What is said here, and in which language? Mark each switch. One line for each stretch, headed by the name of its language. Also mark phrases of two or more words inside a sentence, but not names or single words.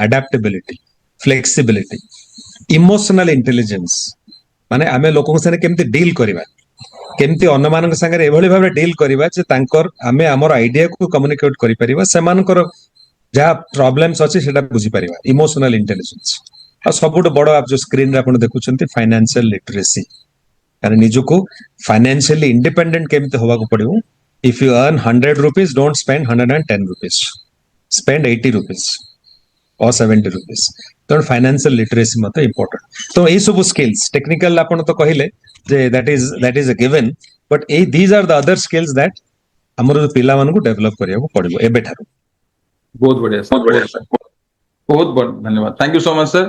English: adaptability, flexibility, emotional intelligence,
Odia: ମାନେ ଆମେ ଲୋକଙ୍କ ସାଙ୍ଗରେ କେମିତି ଡିଲ୍ କରିବା, କେମିତି ଅନ୍ୟମାନଙ୍କ ସାଙ୍ଗରେ ଏଭଳି ଭାବେ ଡିଲ୍ କରିବା ଯେ ତାଙ୍କର ଆମେ ଆମର ଆଇଡିଆକୁ କମ୍ୟୁନିକେଟ କରିପାରିବା, ସେମାନଙ୍କର ଯାହା ପ୍ରୋବ୍ଲେମ୍ସ ଅଛି ସେଟା ବୁଝିପାରିବା।
English: emotional intelligence.
Odia: ଆଉ ସବୁଠୁ ବଡ ଯୋଉ ସ୍କ୍ରିନରେ ଆପଣ ଦେଖୁଛନ୍ତି
English: financial literacy,
Odia: କାରଣ ନିଜକୁ
English: financially independent
Odia: କେମିତି ହବାକୁ ପଡିବ।
English: if you earn 100 rupees, don't spend 110 rupees, ସ୍ପେଣ୍ଡ 80 rupees or 70 rupees।
Odia: ତେଣୁ
English: financial literacy
Odia: ମଧ୍ୟ ଇମ୍ପୋର୍ଟାଣ୍ଟ। ତ ଏଇ ସବୁ
English: skills technical
Odia: ଆପଣ ତ କହିଲେ ଯେ
English: that is a given, but these are the other skills that
Odia: ଆମର ପିଲାମାନଙ୍କୁ ଡେଭଲପ କରିବାକୁ ପଡିବ ଏବେଠାରୁ। ବହୁତ ବଢିଆ ସାର୍, ବହୁତ ଧନ୍ୟବାଦ,
English: thank you so much
Odia: ସାର୍।